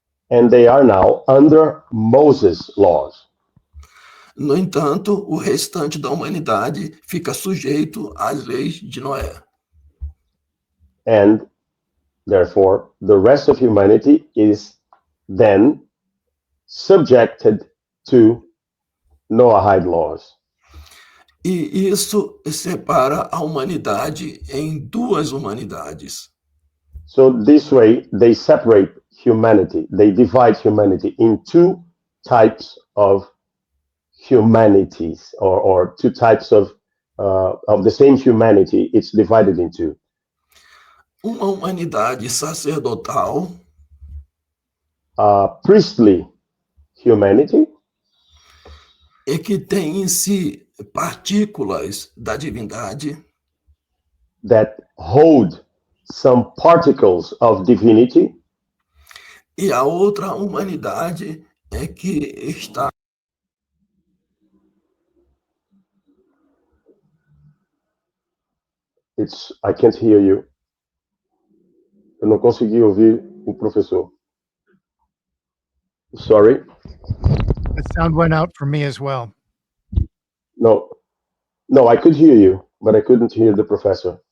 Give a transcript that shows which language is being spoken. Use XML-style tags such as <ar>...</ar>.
<en>And they are now under Moses' laws.</en> <pt>No entanto, o restante da humanidade fica sujeito às leis de Noé.</pt> <en>And therefore, the rest of humanity is then subjected to Noahide laws.</en> <pt>E isso separa a humanidade em duas humanidades.</pt> <en>So this way, they separate humanity. They divide humanity in two types of humanities, or two types of the same humanity. It's divided into</en> <pt>Uma humanidade sacerdotal,</pt> <en>priestly humanity,</en> <pt>e que tem em si partículas da divindade,</pt> <en>that hold some particles of divinity,</en> <pt>e a outra humanidade é que está</pt> <en>I can't hear you.</en> <pt>Eu não consegui ouvir o professor.</pt> <en>Sorry. The sound went out for me as well. No, I could hear you, but I couldn't hear the professor.</en>